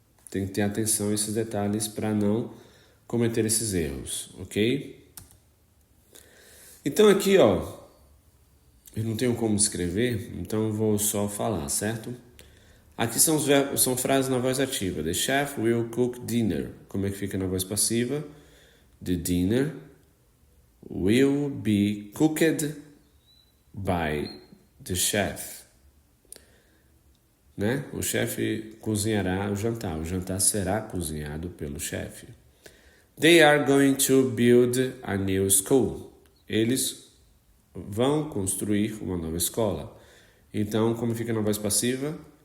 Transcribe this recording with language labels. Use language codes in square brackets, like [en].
[pt] Tem que ter atenção a esses detalhes para não cometer esses erros, ok? Então aqui, ó, eu não tenho como escrever, então eu vou só falar, certo? Aqui são frases na voz ativa. [en] The chef will cook dinner. [pt] Como é que fica na voz passiva? [en] The dinner will be cooked by the chef. [pt] Né? O chefe cozinhará o jantar será cozinhado pelo chefe. [en] They are going to build a new school. [pt] Eles vão construir uma nova escola. Então, como fica na voz passiva?